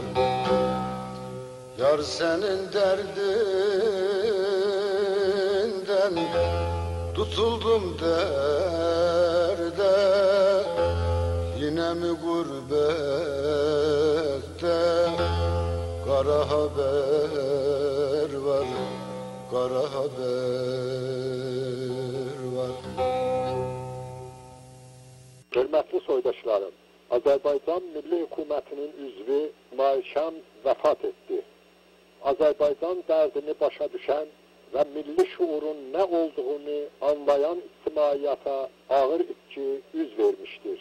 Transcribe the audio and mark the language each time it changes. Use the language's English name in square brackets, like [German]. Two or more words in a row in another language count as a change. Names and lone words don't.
[Turkish] Yar senin derdinden tutuldum derde, yine mi gurbette kara haber var, kara haber var. [Azerbaijani] Hörmətli soydaşlarım, Azərbaycan Milli Hökumətinin üzvü İsmail Şəms vəfat etdi. Azərbaycan dərdini başa düşən və milli şuurun nə olduğunu anlayan ictimaiyyata ağır itki üz vermişdir.